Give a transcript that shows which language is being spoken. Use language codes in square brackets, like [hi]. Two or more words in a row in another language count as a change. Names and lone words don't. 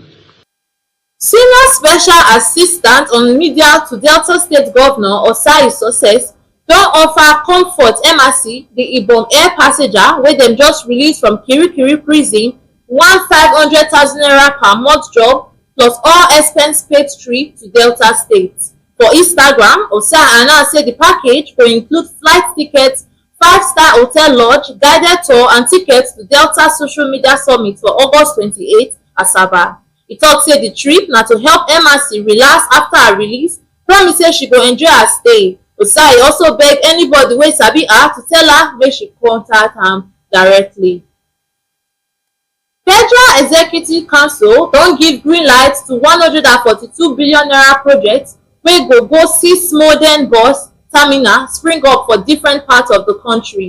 [pcm] Senior Special Assistant on Media to Delta State Governor Osai Success don offer Comfort MRC, the Ibom Air passenger wey dem just release from Kirikiri prison, ₦500,000 per month job plus all expense paid trip to Delta State. For Instagram, Osai announced say the package will include flight tickets, 5-star hotel lodge, guided tour and tickets to Delta Social Media Summit for August 28 Asaba. He tok say the trip na to help MRC relax after her release, promise say she go enjoy her stay. Osai also beg anybody wey sabi her to tell her make she contact am directly. Federal Executive Council don give green light to ₦142 billion project wey go 6 modern bus terminal spring up for different parts of the country.